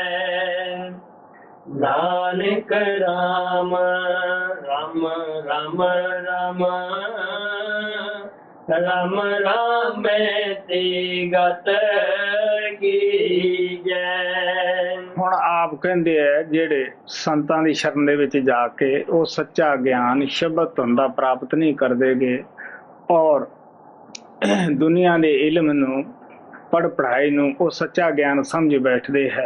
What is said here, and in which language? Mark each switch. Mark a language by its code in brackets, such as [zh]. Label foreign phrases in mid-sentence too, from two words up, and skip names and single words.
[pa] ਨਾਨਕ ਰਾਮ ਰਾਮ ਰਾਮ ਰਾਮ, ਰਾਮ ਰਾਮ ਤੇ ਗਤ ਕੀਜੈ। ਹੁਣ ਆਪ ਕਹਿੰਦੇ ਹੈ ਜਿਹੜੇ ਸੰਤਾਂ ਦੀ ਸ਼ਰਨ ਦੇ ਵਿੱਚ ਜਾ ਕੇ ਉਹ ਸੱਚਾ ਗਿਆਨ ਸ਼ਬਦ ਧੁੰਦਾ ਪ੍ਰਾਪਤ ਨਹੀਂ ਕਰਦੇਗੇ ਔਰ ਦੁਨੀਆ ਦੇ ਇਲਮ ਨੂੰ ਪੜ੍ਹਾਈ ਨੂੰ ਉਹ ਸੱਚਾ ਗਿਆਨ ਸਮਝ ਬੈਠਦੇ ਹੈ।